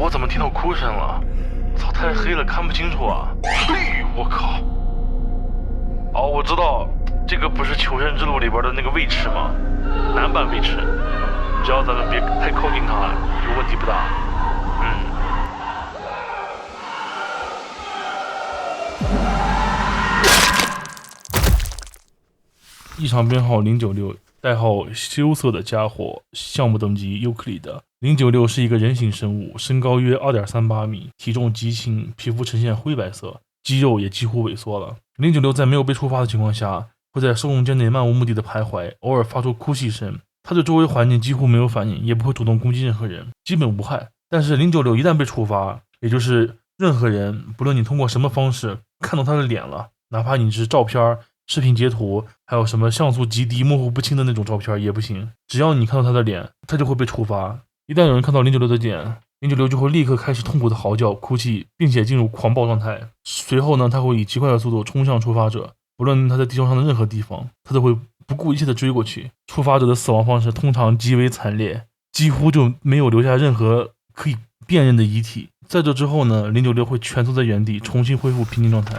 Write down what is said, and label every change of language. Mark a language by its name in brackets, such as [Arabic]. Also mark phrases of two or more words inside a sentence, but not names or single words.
[Chinese] 听到哭聲了。操，太黑了，看不清楚啊！嘿，我靠！哦，我知道，这個不是求生之路裡邊的那個尉遲嗎？男版尉遲，只要咱們別太靠近他，就問題不大。異常編號096，代號羞澀的家伙，項目等級尤克里的。096是一個人形生物，身高約2.38米，體重極輕，皮膚呈現灰白色，肌肉也幾乎萎縮了。096在沒有被觸發的情況下，會在收容間內漫無目的的徘徊，偶爾發出哭泣聲。他對周圍環境幾乎沒有反應，也不會主動攻擊任何人，基本無害。但是096一旦被觸發，也就是任何人，不論你通過什麼方式看到他的臉了，哪怕你是照片、視頻截圖，還有什麼像素極低、模糊不清的那種照片也不行，只要你看到他的臉，他就會被觸發。一旦有人看到096的臉，096就會立刻開始痛苦的嚎叫、哭泣，並且進入狂暴狀態。隨後呢，他會以極快的速度衝向觸發者，不論他在地球上的任何地方，他都會不顧一切的追過去。觸發者的死亡方式通常極為慘烈，幾乎就沒有留下任何可以辨認的遺體。在這之後呢，096會蜷縮在原地，重新恢復平靜狀態。